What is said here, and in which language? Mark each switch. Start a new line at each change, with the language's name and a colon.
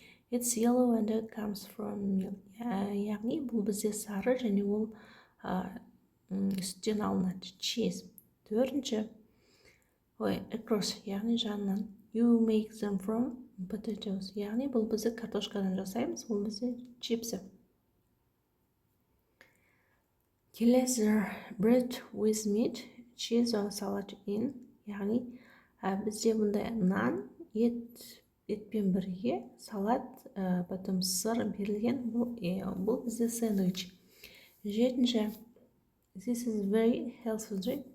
English: It's yellow and it comes from milk.
Kazakh: Яғни бұл бізде сары және ол сүттен алынады, cheese. Төртінші, across, яғни жанынан.
English: You make them from potatoes.
Kazakh: Яғни бұл бізде картошкадан жасаймыз, бұл бізде чипсы.
English: Келесі, bread with meat, cheese or salad in.
Kazakh: Яғни бізде бұндай нан, етпен бірге салат, потом сыр берілген, бұл бізде сэндвич.
English: Жетінші, this is very healthy drink.